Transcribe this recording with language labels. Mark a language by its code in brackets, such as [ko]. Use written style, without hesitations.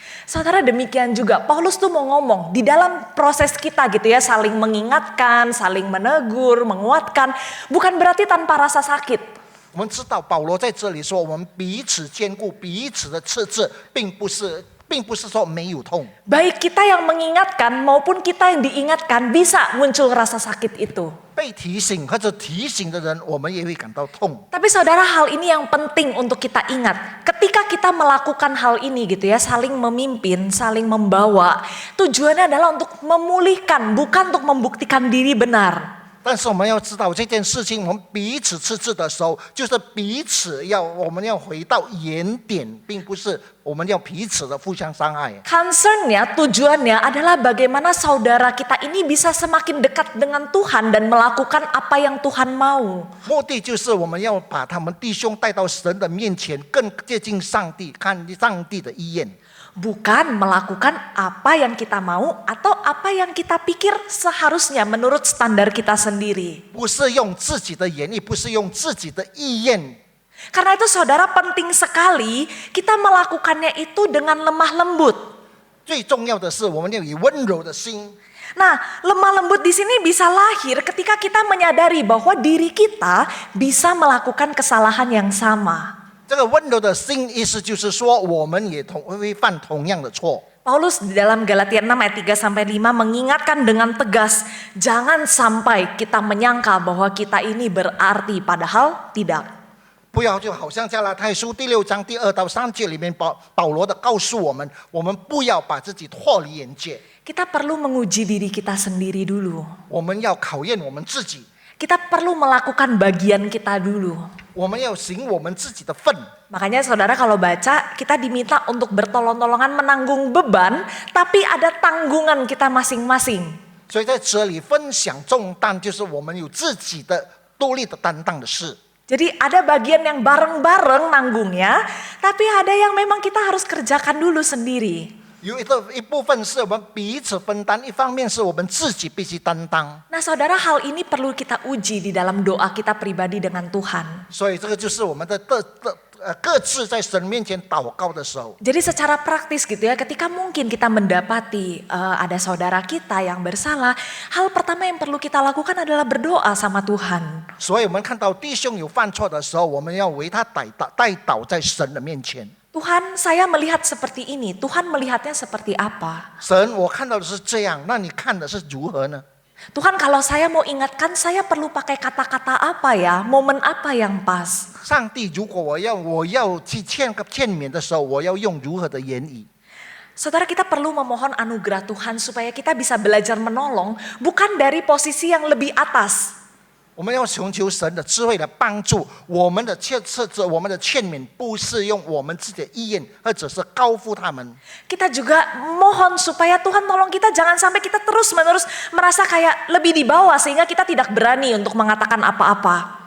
[id] Saudara, demikian juga Paulus tuh mau ngomong di dalam proses kita gitu ya, saling mengingatkan, saling menegur, menguatkan, bukan berarti tanpa rasa sakit. [zh] 我们知道保罗在这里说，我们彼此兼顾，彼此的斥责，并不是说没有痛。 [id] Baik kita yang mengingatkan maupun kita yang diingatkan bisa muncul rasa sakit itu. [zh] 被提醒或者提醒的人，我们也会感到痛。 [id] Tapi saudara, hal ini yang penting untuk kita ingat. Ketika kita melakukan hal ini gitu ya, saling memimpin, saling membawa, tujuannya adalah untuk memulihkan, bukan untuk membuktikan diri benar. [zh] 但是我们要知道这件事情，我们彼此斥责的时候，就是彼此我们要回到原点，并不是我们要彼此的互相伤害。 [id] Concernnya, tujuannya adalah bagaimana saudara kita ini bisa semakin dekat dengan Tuhan dan melakukan apa yang Tuhan mau. [zh] 目的就是我们要把他们弟兄带到神的面前，更接近上帝，看上帝的意愿。 [id] Bukan melakukan apa yang kita mau atau apa yang kita pikir seharusnya menurut standar kita sendiri. [zh] 不是用自己的言语，不是用自己的意愿。 [id] Karena itu saudara, penting sekali kita melakukannya itu dengan lemah lembut. [zh] 最重要的是，我们要以温柔的心。 [id] Nah, lemah lembut di sini bisa lahir ketika kita menyadari bahwa diri kita bisa melakukan kesalahan yang sama. [zh] 这个温柔的心，意思就是说，我们也会犯同样的错。 [id] Paulus di dalam Galatia 6 ayat 3-5 mengingatkan dengan tegas, jangan sampai kita menyangka bahwa kita ini berarti padahal tidak. [zh] 不要就好像加拉太书第6章第2到3节里面保罗的告诉我们，我们不要把自己脱离眼界， [id] Kita perlu menguji diri kita sendiri dulu. [zh] 我们要考验我们自己， [id] Kita perlu melakukan bagian kita dulu. [zh] 我们要行我们自己的份。 [id] Makanya saudara kalau baca, kita diminta untuk bertolong-tolongan menanggung beban, tapi ada tanggungan kita masing-masing. [zh] 所以在这里分享重担，就是我们有自己的独立的担当的事。 [id] Jadi ada bagian yang bareng-bareng nanggungnya, tapi ada yang memang kita harus kerjakan dulu sendiri. [zh] 有一部分是我们彼此分担，一方面是我们自己必须担当。 [id] Nah saudara, hal ini perlu kita uji di dalam doa kita pribadi dengan Tuhan. [zh] 所以这个就是我们的各自在神面前祷告的时候。 [id] Jadi secara praktis gitu ya, ketika mungkin kita mendapati ada saudara kita yang bersalah, hal pertama yang perlu kita lakukan adalah berdoa sama Tuhan. [zh] 所以我们看到弟兄有犯错的时候，我们要为他代祷在神的面前。 [id] Tuhan, saya melihat seperti ini. Tuhan melihatnya seperti apa? [zh] 神，我看到的是这样，那你看的是如何呢？ [id] Tuhan, kalau saya mau ingatkan, saya perlu pakai kata-kata apa ya? Momen apa yang pas? [zh] 上帝，如果我要去劝勉的时候，我要用如何的言语？ [id] Saudara, kita perlu memohon anugerah Tuhan supaya kita bisa belajar menolong, bukan dari posisi yang lebih atas. [zh] 我们要寻求神的智慧来帮助我们的劝勉，不是用我们自己的意愿，或者是高呼他们。 [id] Kita juga mohon supaya Tuhan tolong kita, jangan sampai kita terus-menerus merasa kayak lebih di bawah sehingga kita tidak berani untuk mengatakan apa-apa.